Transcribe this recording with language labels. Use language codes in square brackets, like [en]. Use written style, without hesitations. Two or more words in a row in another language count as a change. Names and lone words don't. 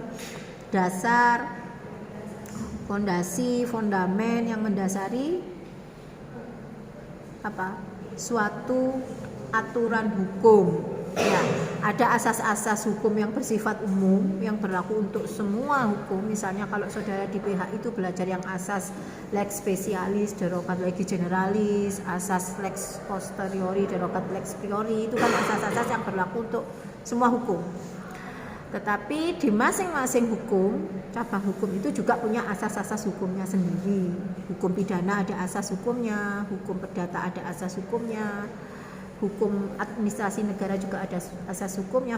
[id] Dasar, fondasi, fondamen yang mendasari apa? Suatu aturan hukum. Ya, ada asas-asas hukum yang bersifat umum yang berlaku untuk semua hukum. Misalnya kalau saudara di PH itu belajar yang asas [la] lex specialis, derogat legis generalis, [id] asas [la] lex posteriori, derogat lex priori, [id] itu kan asas-asas yang berlaku untuk semua hukum. Tetapi di masing-masing hukum, cabang hukum itu juga punya asas-asas hukumnya sendiri. Hukum pidana ada asas hukumnya, hukum perdata ada asas hukumnya, hukum administrasi negara juga ada asas hukumnya.